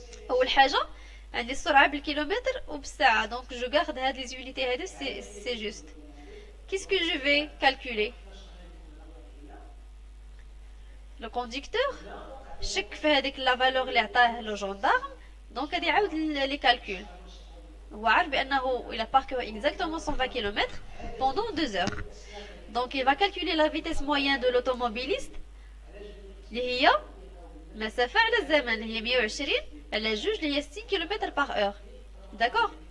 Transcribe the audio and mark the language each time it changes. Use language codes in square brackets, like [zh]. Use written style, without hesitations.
[ar] أول حاجة عندي السرعة بالكيلومتر وبالساعة. [fr] donc je garde هاد les unités هادو c'est juste. Qu'est-ce que je vais calculer? [ar] Le conducteur شك في هذيك لا فالور اللي عطاه لو جوندارم دونك غادي يعاود لي كالكول. هو عارف بانه [fr] il a parcouru exactement 120 km pendant 2 heures. donc il va calculer la vitesse moyenne de l'automobiliste [ar] اللي هي مسافة على الزمن اللي هي [fr] 120 على 2 اللي هي 60 km par heure. d'accord.